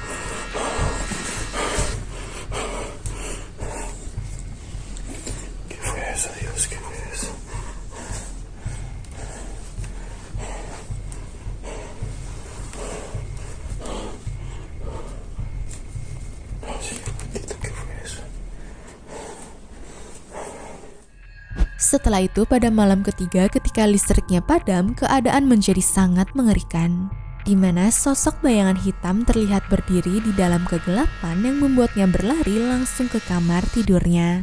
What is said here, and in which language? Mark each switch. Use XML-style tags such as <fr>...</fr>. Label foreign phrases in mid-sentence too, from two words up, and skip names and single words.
<es>Dios, ¿qué fue eso? Señor bendito, ¿qué fue eso?</es> <id>Setelah itu pada malam ketiga ketika listriknya padam, keadaan menjadi sangat mengerikan. Di mana sosok bayangan hitam terlihat berdiri di dalam kegelapan yang membuatnya berlari langsung ke kamar tidurnya.</id>